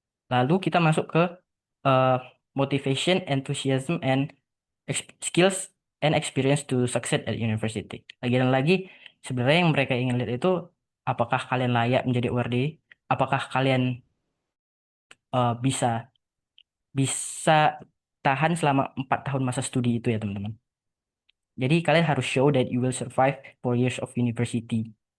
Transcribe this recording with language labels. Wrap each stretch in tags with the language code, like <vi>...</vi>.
<id>Lalu kita masuk ke uh,</id> <en>motivation, enthusiasm, and skills and experience to succeed at university.</en> <id>Lagi dan lagi, sebenarnya yang mereka ingin lihat itu apakah kalian layak menjadi awardee, apakah kalian bisa bisa tahan selama 4 tahun masa studi itu ya teman-teman. Jadi kalian harus</id> <en>show that you will survive 4 years of university.</en>